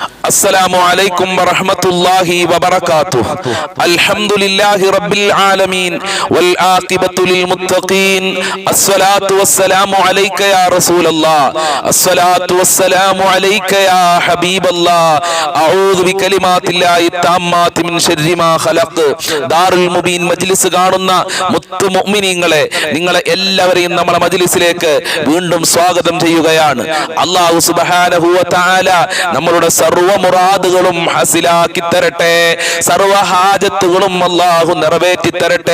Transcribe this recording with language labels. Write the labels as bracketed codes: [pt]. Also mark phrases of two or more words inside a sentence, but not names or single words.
[ar] السلام عليكم ورحمة الله وبركاته. الحمد لله رب العالمين والعاقبة للمتقين. الصلاة والسلام عليك يا رسول الله. الصلاة والسلام عليك يا حبيب الله. أعوذ بكلمات الله التامات من شر ما خلق. [ml] ദാറുൽ മുബീൻ മജ്ലിസ് കാണുന്ന മുത്തു മുഅ്മിനീങ്ങളെ, നിങ്ങളെ എല്ലാവരെയും നമ്മുടെ മജ്ലിസിലേക്ക് വീണ്ടും സ്വാഗതം ചെയ്യുകയാണ്. [ar] الله سبحانه و تعالى [ml] നമ്മളുടെ സർവ്വ മുറാദുകളും ഹാസിലാക്കി തരട്ടെ. സർവ്വ ഹാജത്തുകളും അല്ലാഹു നിറവേറ്റി തരട്ടെ.